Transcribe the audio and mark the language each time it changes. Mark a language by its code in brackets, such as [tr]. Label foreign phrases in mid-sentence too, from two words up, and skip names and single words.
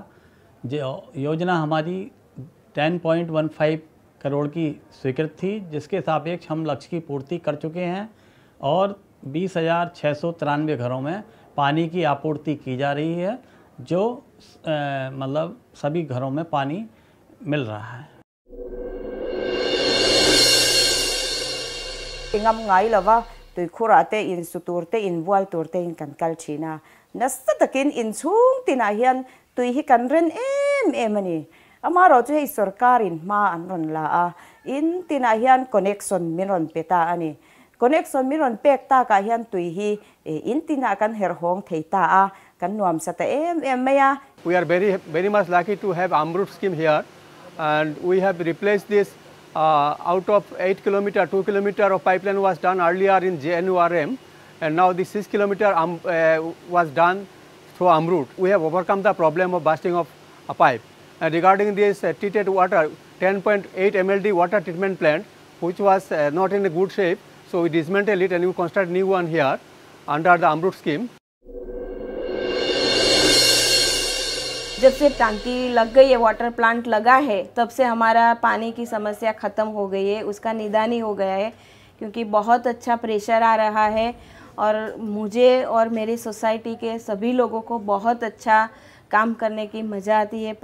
[hi] जो योजना हमारी 10.15 करोड़ की स्वीकृत थी, जिसके सापेक्ष हम लक्ष्य की पूर्ति कर चुके हैं और 20,693 घरों में पानी की आपूर्ति की जा रही है, जो मतलब सभी घरों में पानी मिल रहा है। [lus] ngam ngai lawa tui khurate in suturte in bual turte in kan kalchina nastatakin in chung tina hian tui hi kan ren em ani amaro chu hei sarkarin ma anron la a in tina hian connection miron peta ani connection miron pek ta ka hian tui hi in tina kan her hong theita a kan nuam sata em maya. [en] We are very much lucky to have Amrut scheme here, and we have replaced this out of 8 kilometer, 2 kilometer of pipeline was done earlier in JNURM, and now the 6 kilometer was done through AMRUT, we have overcome the problem of bursting of a pipe. And regarding this treated water, 10.8 MLD water treatment plant, which was not in a good shape, so we dismantled it and we construct new one here under the AMRUT scheme. [hi] जब से टांकी लग गई है, [en] water plant [hi] लगा है, तब से हमारा पानी की समस्या ख़त्म हो गई है, उसका निदान ही हो गया है, क्योंकि बहुत अच्छा प्रेशर आ रहा है और मुझे और मेरी सोसाइटी के सभी लोगों को बहुत अच्छा काम करने की मज़ा आती है।